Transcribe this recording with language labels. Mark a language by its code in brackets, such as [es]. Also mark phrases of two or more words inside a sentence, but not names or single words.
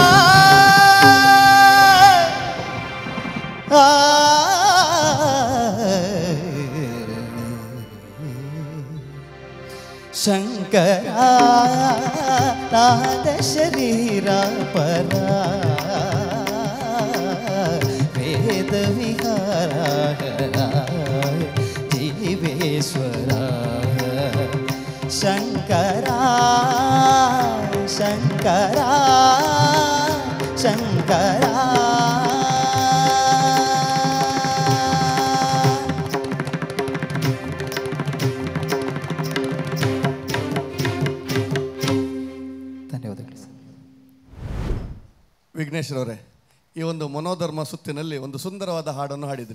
[te] శంకరా నాద శరీరా పరా వేద విహారా జీవేశ్వరా శంకరా శంకరా శంకరా [kn] ವಿಘ್ನೇಶ್ವರವರೇ, ಈ ಒಂದು ಮನೋಧರ್ಮ ಸುತ್ತಿನಲ್ಲಿ ಒಂದು ಸುಂದರವಾದ ಹಾಡನ್ನು ಹಾಡಿದ್ರಿ.